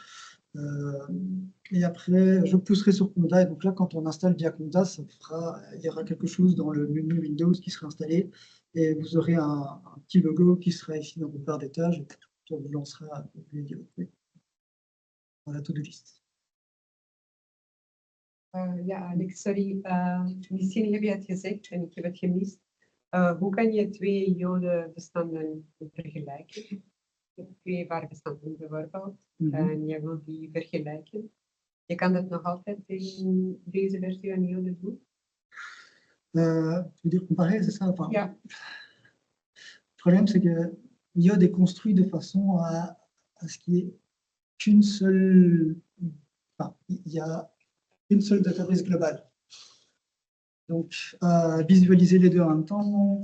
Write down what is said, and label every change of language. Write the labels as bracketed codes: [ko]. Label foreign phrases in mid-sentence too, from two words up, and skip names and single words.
[fr] Et après, je pousserai sur Conda. Et donc là, quand on installe via Conda, il y aura quelque chose dans le menu Windows qui sera installé. Et vous aurez un petit logo qui sera ici dans votre barre d'étage. Et ça vous lancera dans la [en] to-do list. [nl] Ja, Alex, sorry. Misschien heb je het gezegd en ik heb het gemist. Hoe kan je twee Jode-bestanden vergelijken? Je hebt twee vaarbestanden bijvoorbeeld. En je wilt die vergelijken. Je kan dat nog altijd in deze versie van Jode doen? [fr] Tu veux dire comparer, c'est ça? Enfin, [nl] Ja. [fr] le problème, c'est que Yod est construit de façon à ce qu'il n'y ait qu'une seule. Enfin, il y a une seule database globale. Donc, visualiser les deux en même temps.